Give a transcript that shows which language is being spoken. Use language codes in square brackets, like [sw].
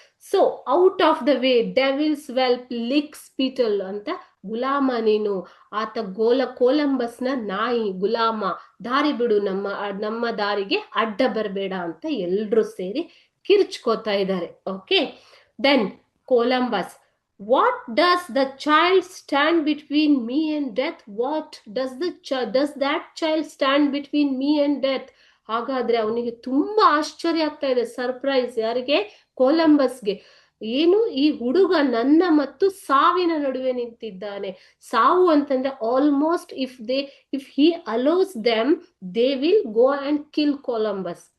[en] so out of the way, devils whelp, lick spittle [kn] ಅಂತ ಗುಲಾಮ ನೀನು, ಆತ ಕೊಲಂಬಸ್ನ ನಾಯಿ, ಗುಲಾಮ, ದಾರಿ ಬಿಡು, ನಮ್ಮ ದಾರಿಗೆ ಅಡ್ಡ ಬರಬೇಡ ಅಂತ ಎಲ್ರು ಸೇರಿ ಕಿರ್ಚ್ಕೋತಾ ಇದ್ದಾರೆ. [en] Okay, then Columbus. What does the child stand between me and death? What does that child stand between me and death? [kn] ಹಾಗಾದ್ರೆ ಅವನಿಗೆ ತುಂಬಾ ಆಶ್ಚರ್ಯ ಆಗ್ತಾ ಇದೆ, ಸರ್ಪ್ರೈಸ್. ಯಾರಿಗೆ? ಕೊಲಂಬಸ್ಗೆ. ಏನು, ಈ ಹುಡುಗ ನನ್ನ ಮತ್ತು ಸಾವಿನ ನಡುವೆ ನಿಂತಿದ್ದಾನೆ. ಸಾವು ಅಂತಂದ್ರೆ [en] Almost if he allows them they will go and kill Columbus.